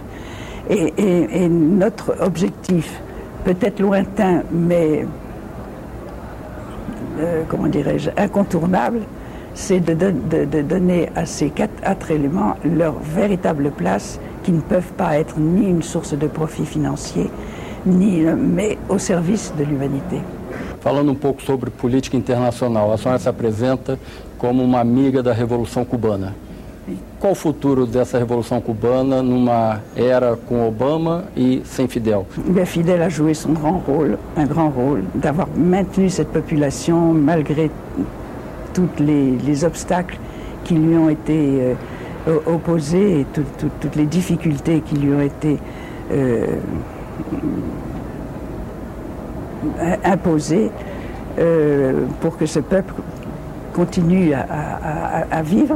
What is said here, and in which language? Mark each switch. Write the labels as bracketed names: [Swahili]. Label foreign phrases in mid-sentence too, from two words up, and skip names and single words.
[French] Et notre objectif, peut-être lointain, mais comment dirais-je, incontournable, c'est de donner à ces quatre éléments leur véritable place, qui ne peuvent pas être ni une source de profit financier, mais au service de l'humanité. [Portuguese] Falando pouco sobre política internacional, a senhora se apresenta como uma amiga da Revolução Cubana. Qual o futuro dessa Revolução Cubana numa era com Obama e sem Fidel? [French] Fidel a joué son un grand rôle, d'avoir maintenu cette population malgré tous les obstacles qui lui ont été opposés et toutes les difficultés qui lui ont été imposées pour que ce peuple continue à vivre.